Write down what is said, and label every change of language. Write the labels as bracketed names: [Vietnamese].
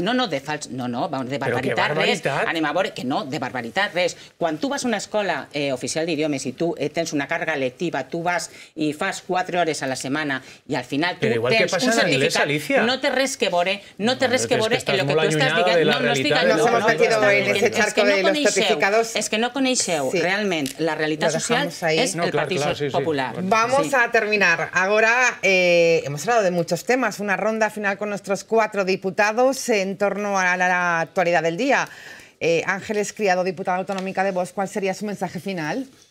[Catalan] No, de fals, no, de barbaritat res. Anem a veure que no, de barbaritat res. Quan tu vas a una escola oficial d'idiomes i tu tens una càrrega lectiva, tu vas i fas 4 hores a la setmana i al final tu tens un certificat, no té res que veure, no té res que veure en el que tu estàs dient. [Spanish] Nos hemos metido en ese charco de los certificados. [Catalan] És que no coneixeu realment la realitat social, és el Partido Popular. [Spanish] Vamos a terminar. Ahora hemos hablado de muchos temas, una ronda final con nuestros 4 diputados en torno a la actualidad del día. Ángeles Criado, diputada autonómica de Vox, ¿cuál sería su mensaje final?